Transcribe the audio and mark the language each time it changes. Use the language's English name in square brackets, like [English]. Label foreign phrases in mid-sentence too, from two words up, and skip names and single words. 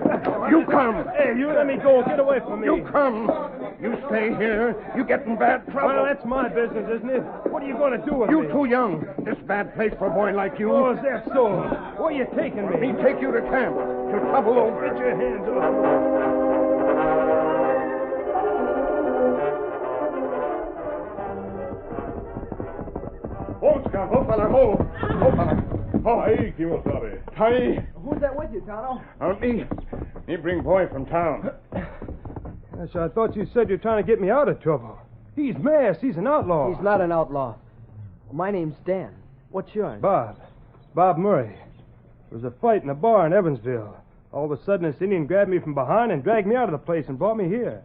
[English] You come. Hey, you let me go. Get away from me. You come. You stay here. You get in bad trouble. Well, that's my business, isn't it? What are you going to do with You me? too young. This bad place for a boy like you. Oh, is that so? Where are you taking me? Me take you to camp. Till trouble over. Get your hands off. Ho, Scott. Ho, fella. Ho. Ho, fella. Ho. Hey, Kimosabe. Hi. Who's that with you, Tonto? Me bring boy from town. Yes, I thought you said you're trying to get me out of trouble. He's masked. He's an outlaw. He's not an outlaw. My name's Dan. What's yours? Bob Murray. There was a fight in a bar in Evansville. All of a sudden, this Indian grabbed me from behind and dragged me out of the place and brought me here.